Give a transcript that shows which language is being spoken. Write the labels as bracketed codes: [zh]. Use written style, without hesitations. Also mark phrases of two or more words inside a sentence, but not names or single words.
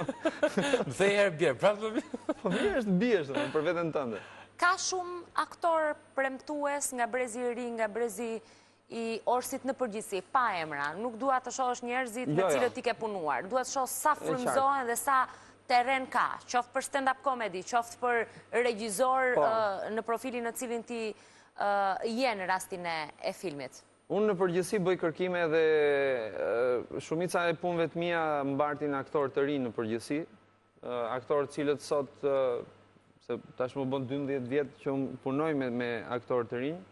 [sq] Më thej herë bjerë, prap do bion. Po mirë është biesh për veten tënde. Ka shumë aktor premtues nga brezi i ri, nga brezi i Orsit në përgjithësi, pa emra. Nuk dua të shohësh njerëzit me cilët ti ke punuar. Dua të shoh sa frymëzohen dhe sa terren ka, qoftë për [en] stand-up comedy, [sq] qoftë për regjizor në profilin në cilin ti je në rastin e filmit. Unë në përgjithësi bëj kërkime dhe shumica e punëve të mia mbartin aktorë të rinë në përgjithësi. Aktorë cilët sot, se tash më bën 12 vjetë që unë punoj me aktorë të rinë.